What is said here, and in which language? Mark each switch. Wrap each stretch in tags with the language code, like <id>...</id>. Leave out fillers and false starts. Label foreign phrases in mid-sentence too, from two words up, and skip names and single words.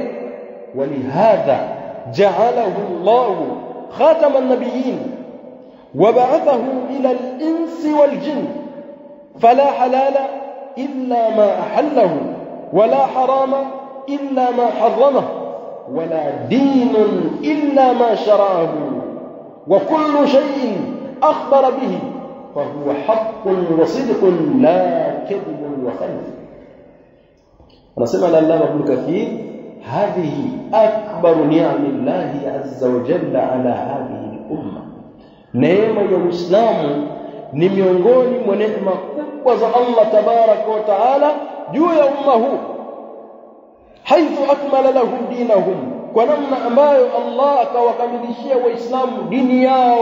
<ar>ولهذا جعله الله خاتم النبيين وبعثه إلى الإنس والجن، فلا حلال إلا ما أحله ولا حرام إلا ما حرمه ولا دين إلا ما شرعه، وكل شيء أخبر به فهو حق وصدق لا كذب وخلف. ونسمع العلامة ابن كثير هذه أكبر نعم الله عز وجل على هذه الأمة.</ar> <sw>neema ya Uislamu ni miongoni mwa neema kubwa za</sw> <ar>الله تبارك وتعالى</ar> <sw>juu ya umma huu,</sw> <ar>حيث أكمل لهم دينهم,</ar> <sw>kwa namna ambayo Allah akawakamilishia Waislamu dini yao.</sw>